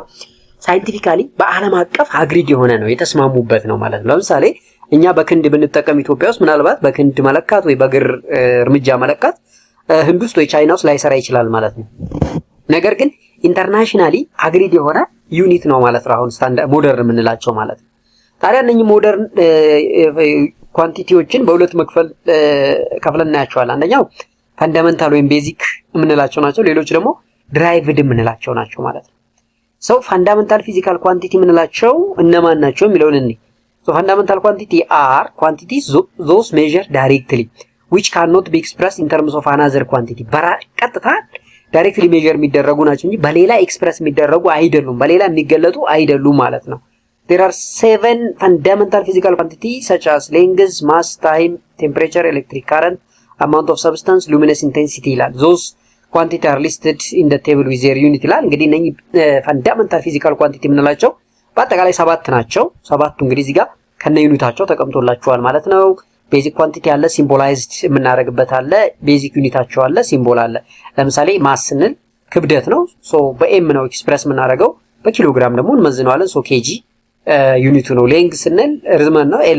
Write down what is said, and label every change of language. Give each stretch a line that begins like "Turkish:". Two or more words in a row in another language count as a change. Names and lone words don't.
Amharic: ሳይንቲፊካሊ በዓለም አቀፍ አግሪድ የሆነ ነው የተስማሙበት ነው ማለት ነው። ለምሳሌ እኛ በክንድ ብንጠቀም ኢትዮጵያ ውስጥ ምናልባት በክንድ መለካት ወይ በእግር እርምጃ መለካት ህንድ ውስጥ ወይ ቻይና ውስጥ ላይሰራ ይችላል ማለት ነው። ነገር ግን
English: internationally agreed
Amharic: የሆነ ዩኒት ነው ማለት ነው አሁን
English: standard modern
Amharic: የምንላቸው ማለት ነው። ታዲያ እነኚህ
English: modern quantities
Amharic: በሁለት ከፍለን እናያቸዋለን። አንደኛው ፈንዳመንታል ወይም ቤዚክ የምንላቸው ናቸው። ሌሎች ደግሞ ድራይቭድ የምንላቸው ናቸው ማለት ነው። ሰው
English: fundamental physical quantity
Amharic: የምንላቸው እነማን ናቸው የሚለውን እንይ።
English: so fundamental quantity are quantities those measured directly which cannot be expressed in terms of another quantity
Amharic: ቀጥታ
English: directly measure
Amharic: የሚደረጉ ናቸው እንጂ በሌላ ኤክስፕረስ የሚደረጉ አይደሉም፣ በሌላ የሚገለጡ አይደሉም ማለት ነው። There
English: are 7 fundamental physical quantities such as length, mass, time, temperature, electric current, amount of substance, luminous intensity ይላል። Those quantities are listed in the table with their unit ይላል።
Amharic: እንግዲህ እነኚህ
English: fundamental physical quantity
Amharic: የምንላቸው በአጠቃላይ 7 ናቸው። ሰባቱ እንግዲህ እዚህ ጋር ከነ ዩኒታቸው ተቀምጦላችኋል ማለት ነው።
English: basic quantity
Amharic: አለ፣ ሲምቦላይዝድ የምናደርግበት አለ፣
English: basic units
Amharic: አለ፣ ሲምቦል አለ። ለምሳሌ ማስ ስንል ክብደት ነው። ሶ በኤም ነው ኤክስፕረስ የምናደርገው፣ በኪሎግራም ደግሞ እንመዝነዋለን። ሶ ኬጂ ዩኒቱ ነው። ሌንግ ስንል ርዝመት ነው፣ ኤል